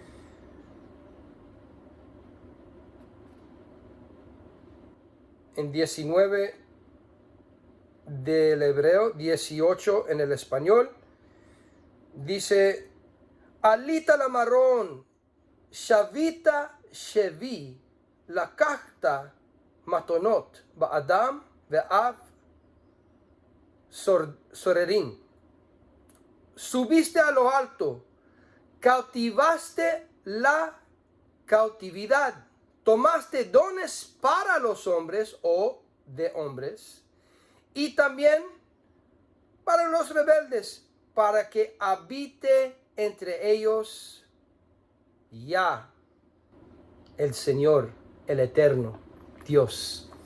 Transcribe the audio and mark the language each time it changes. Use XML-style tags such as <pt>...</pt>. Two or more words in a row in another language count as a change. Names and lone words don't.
<es>En 19 del hebreo, 18 en el español, dice:</es> <he>עלית למרום, שבית שבי, לקחת מתנות, באדם ואף סוררים.</he> <es>Subiste a lo alto, cautivaste la cautividad, tomaste dones para los hombres o de hombres y también para los rebeldes, para que habite entre ellos ya el Señor, el Eterno, Dios.</es>